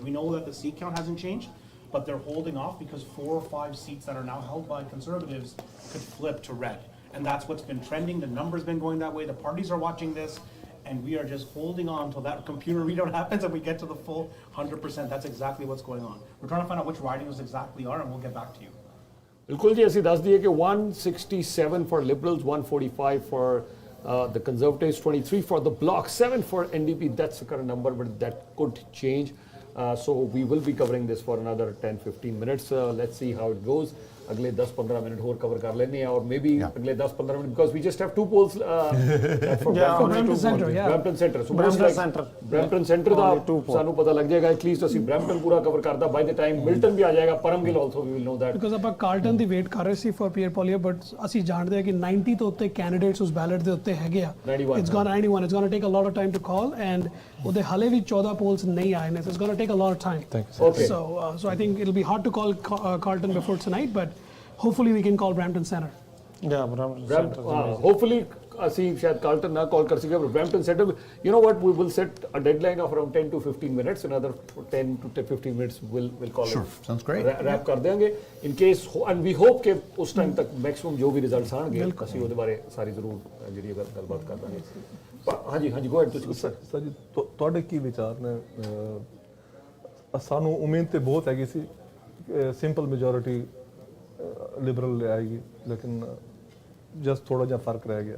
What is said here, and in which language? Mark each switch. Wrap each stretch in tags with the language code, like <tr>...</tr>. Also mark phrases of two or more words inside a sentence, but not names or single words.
<en>We know that the seat count hasn't changed, but they're holding off because 4 or 5 seats that are now held by Conservatives could flip to red. And that's what's been trending. The number's been going that way. The parties are watching this, and we are just holding on till that computer readout happens and we get to the full 100%. That's exactly what's going on. We're trying to find out which ridings exactly are, and we'll get back to you.</en> <pa>ਬਿਲਕੁਲ ਜੀ, ਅਸੀਂ ਦੱਸ ਦਈਏ ਕਿ</pa> <en>167 for Liberals, 145 for the Conservatives, 23 for the Bloc, 7 for NDP. That's the current number, but that could change. So we will be covering this for another 10-15 minutes. Let's see how it goes.</en> <hi>अगले 10-15 मिनट और कवर कर लेने हैं, और</hi> <en>may be</en> <hi>अगले 10-15 मिनट,</hi> <en>because we just have 2 polls for Brampton Centre, yeah.</en> <pa>Brampton Centre. So Brampton Centre ਦਾ ਸਾਨੂੰ ਪਤਾ ਲੱਗ ਜਾਏਗਾ ਐਟਲੀਸਟ ਅਸੀਂ ਬ੍ਰੈਂਪਟਨ ਪੂਰਾ ਕਵਰ ਕਰਦਾ</pa> <en>by the time</en> <pa>ਮਿਲਟਨ ਵੀ ਆ ਜਾਏਗਾ, ਪਰਮ ਗਿੱਲ</pa> <en>also we will know that.</en> <pa>ਬਿਕਾਜ਼ ਆਪਾਂ ਕਾਰਲਟਨ ਦੀ ਵੇਟ ਕਰ ਰਹੇ ਸੀ ਫॉर ਪੀਅਰ ਪੋਲੀਆ, ਬਟ ਅਸੀਂ ਜਾਣਦੇ ਹਾਂ ਕਿ 90 ਤੋਂ ਉੱਤੇ ਕੈਂਡੀਡੇਟਸ ਉਸ ਬੈਲਟ ਦੇ ਉੱਤੇ ਹੈਗੇ ਆ।</pa> <en>it's gonna take a lot of time to call, and</en> <pa>ਉਹਦੇ ਹਾਲੇ ਵੀ 14 ਪੋਲਸ ਨਹੀਂ ਆਏ ਨੇ,</pa> <en>so it's gonna take a lot of time. so I think it will be hard to call Carleton before tonight, but hopefully we can call Brampton Centre. Yeah, Brampton Centre.</en> <pa>Hopefully ਅਸੀਂ ਸ਼ਾਇਦ ਕਾਰਲਟਨ ਨਾ ਕਾਲ ਕਰ ਸਕੇ,</pa> <en>but Brampton Centre, you know what, we will set a deadline of around 10 to 15 minutes, another 10 to 15 minutes we'll call Sure, it. sounds great.</en> <pa>Wrap ਕਰ ਦੇਵਾਂਗੇ</pa> <en>in case, and we hope</en> <pa>ਕਿ ਉਸ ਟਾਈਮ ਤੱਕ ਮੈਕਸਿਮਮ ਜੋ ਵੀ ਰਿਜ਼ਲਟਸ ਆਣਗੇ ਅਸੀਂ ਉਹਦੇ ਬਾਰੇ ਸਾਰੀ ਜ਼ਰੂਰ ਜਿਹੜੀ ਗੱਲਬਾਤ ਕਰ ਦਾਂਗੇ। ਹਾਂਜੀ</pa> <en>go ahead</en> <pa>ਤੁਸੀਂ। ਸਰ ਜੀ, ਤੁਹਾਡੇ ਕੀ ਵਿਚਾਰ ਨੇ? ਸਾਨੂੰ ਉਮੀਦ ਤੇ ਬਹੁਤ ਹੈਗੀ ਸੀ</pa> <en>simple majority</en> <pa>ਲਿਬਰਲ ਲੈ ਆਏਗੀ, ਲੇਕਿਨ ਜਸਟ ਥੋੜਾ ਜਿਹਾ ਫਰਕ ਰਹਿ ਗਿਆ।</pa>